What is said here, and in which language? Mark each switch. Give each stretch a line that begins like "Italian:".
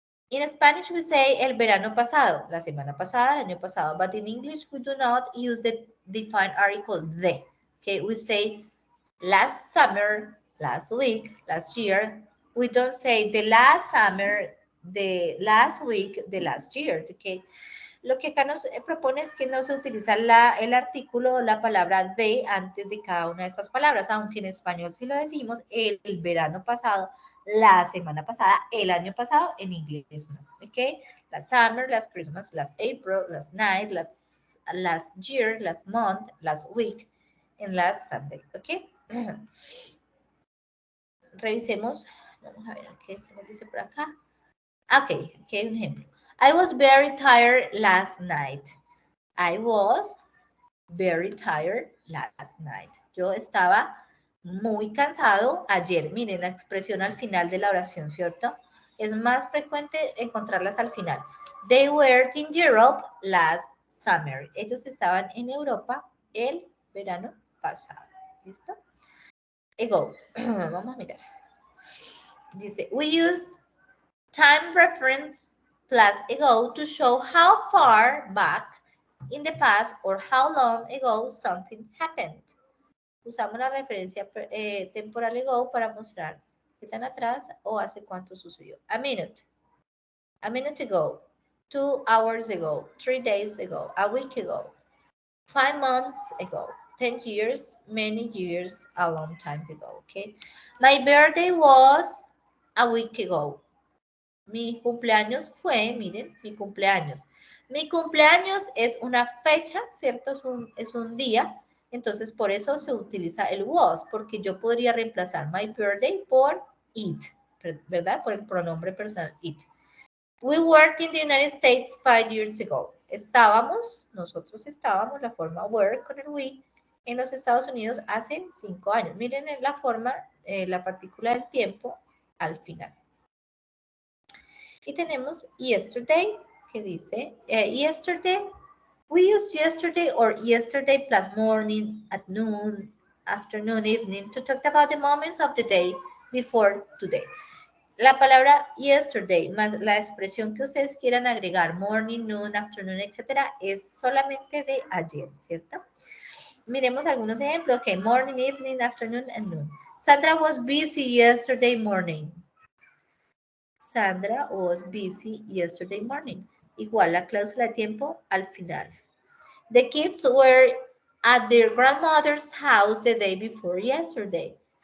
English: In Spanish, we say
Spanish: el verano pasado, la semana pasada, el año pasado,
English: but in English, we do not use the defined article de, okay? We say last summer, last week, last year. We don't say the last summer, the last week, the last year, okay?
Spanish: Lo que acá nos propone es que no se utiliza el artículo o la palabra de antes de cada una de estas palabras, aunque en español sí lo decimos el verano pasado, la semana pasada, el año pasado, en inglés no, ¿ok?
English: Last summer, last Christmas, last April, last night, last year, last month, last week, and last Sunday, ¿ok?
Spanish: Revisemos, vamos a ver qué nos dice por acá. Ok, hay un ejemplo.
English: I was very tired last night. I was very tired last night.
Spanish: Yo estaba muy cansado ayer. Miren la expresión al final de la oración, ¿cierto? Es más frecuente encontrarlas al final.
English: They were in Europe last summer.
Spanish: Ellos estaban en Europa el verano pasado. ¿Listo? Ago. Vamos a mirar.
English: Dice, we used time reference plus ago to show how far back in the past or how long ago something happened.
Spanish: Usamos la referencia temporal ago para mostrar qué tan atrás o hace cuánto sucedió.
English: A minute ago, 2 hours ago, 3 days ago, a week ago, 5 months ago, 10 years, many years, a long time ago, okay? My birthday was a week ago.
Spanish: Mi cumpleaños fue, miren, mi cumpleaños. Mi cumpleaños es una fecha, ¿cierto? Es un día. Entonces, por eso se utiliza el was, porque yo podría reemplazar my birthday por it, ¿verdad? Por el pronombre personal it.
English: We worked in the United States 5 years ago.
Spanish: Nosotros estábamos, la forma were con el we, en los Estados Unidos hace 5 años. Miren en la forma, la partícula del tiempo al final. Y tenemos yesterday, que dice,
English: yesterday, we use yesterday or yesterday plus morning, at noon, afternoon, evening, to talk about the moments of the day before today.
Spanish: La palabra yesterday más la expresión que ustedes quieran agregar, morning, noon, afternoon, etcétera, es solamente de ayer, ¿cierto? Miremos algunos ejemplos.
English: Okay, morning, evening, afternoon, and noon. Sandra was busy yesterday morning. Sandra was busy yesterday morning.
Spanish: Igual la cláusula de tiempo al final.
English: The kids were at their grandmother's house the day before yesterday.